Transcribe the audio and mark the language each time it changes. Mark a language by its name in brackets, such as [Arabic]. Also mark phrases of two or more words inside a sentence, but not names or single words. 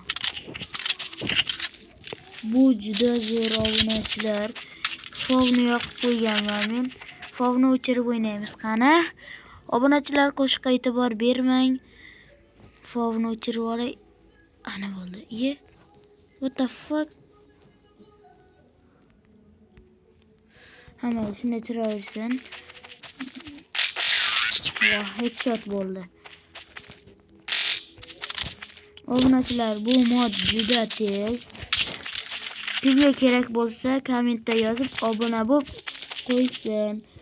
[Uzbek] Bu juda zo'r obunachilar. Fovni yoqib qo'yganman men. Fovni o'chirib o'ynaymiz qani. Obunachilar qo'shiqqa e'tibor bermang. Fovni o'chirib olay. Ana bo'ldi. [English] What the fuck? [Uzbek] Hamma shunday turaversin. Headshot bo'ldi. Obunachilar, bu mod juda tez. Kimga kerak bo'lsa kommentda yozib obuna bo'lib qo'ysin.